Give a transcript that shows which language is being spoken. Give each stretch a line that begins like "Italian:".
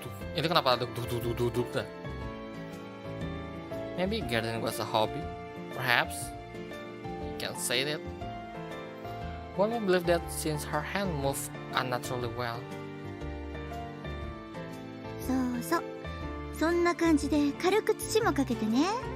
Indonesian: Itu kenapa ada duduk dah?
English: Maybe gardening was a hobby, perhaps. You can say that. One would believe that since her hand moved unnaturally well.
Japanese: そうそう。そんな感じで軽く土もかけてね。